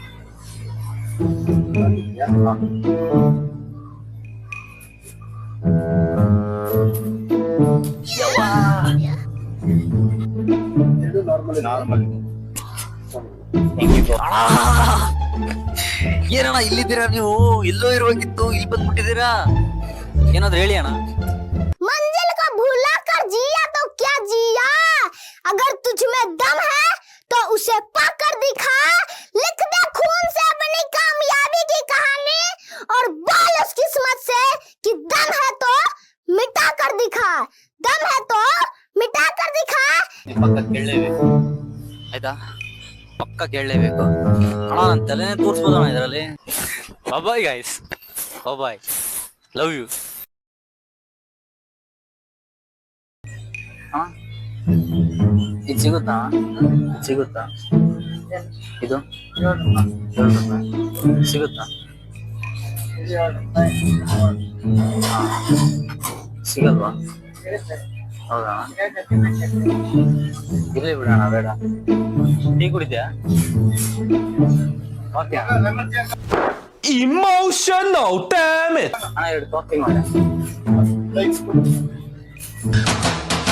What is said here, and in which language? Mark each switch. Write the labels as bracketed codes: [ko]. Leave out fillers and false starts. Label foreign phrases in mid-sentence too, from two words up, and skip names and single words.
[kn] ನಾರ್ಮಲ್. ಏನಣ್ಣ ಇಲ್ಲಿದ್ದೀರಾ ನೀವು? ಎಲ್ಲೋ ಇರುವಾಗಿತ್ತು, ಇಲ್ಲಿ ಬಂದ್ಬಿಟ್ಟಿದ್ದೀರಾ? ಏನಾದ್ರು ಹೇಳಿ ಅಣ್ಣ. [hi] मंजिल को भूला कर जिया तो क्या जिया, अगर तुझ में दम है तो उसे पाकर दिखा, लिख दे खून से अपनी कामयाबी की कहानी और बोल उस किस्मत से कि दम है तो मिटा कर दिखा, दम है तो मिटा कर दिखा. [kn] ಪಕ್ಕ ಕೇಳಲೇಬೇಕು, ಆಯ್ತಾ? ಪಕ್ಕ ಕೇಳಲೇಬೇಕು ಅಣ್ಣ. ನನ್ನ ತಲೆನೇ ತೋರಿಸ್ಬೋದಣ್ಣ ಇದರಲ್ಲಿ. [en] bye guys, bye, love you. [kn] ಇದು ಸಿಗುತ್ತಾ? ಇದು 7 ರೂಪಾಯಿ ಸಿಗುತ್ತಾ? ಸಿಗಲ್ವಾ? ಹೌದಾ? ಇರ್ಲಿ ಬಿಡೋಣ, ಬೇಡ. ಟೀ ಕುಡಿದ್ಯಾ? ಕಾಫಿ [en] Emotional damn it. [kn] ಅಣ್ಣ, 2 ಕಾಫಿ ಮಾಡ.